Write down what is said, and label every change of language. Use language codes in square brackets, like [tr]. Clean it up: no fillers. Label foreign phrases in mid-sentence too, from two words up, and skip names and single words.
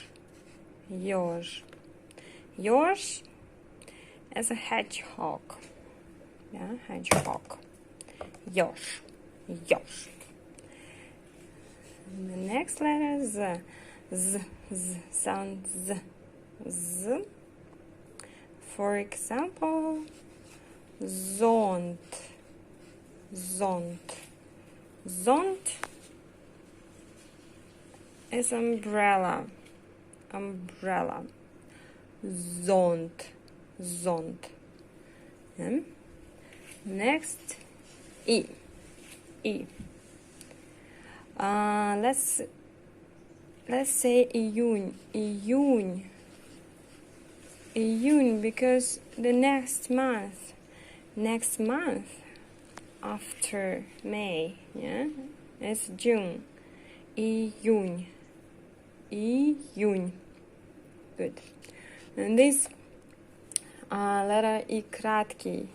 [en] Ёж is a hedgehog. Yeah, hedgehog. Ёж. The next letter Z. Z, Z, sound Z. Z. For example, Zond. Zond. Zond is umbrella. Umbrella. Zond. Zond. Yeah. Next, E. E. Let's say июнь. Июнь. Июнь, because the next month after May, yeah, it's June. [ru] июнь. июнь. [en] Good. And this letter I краткий.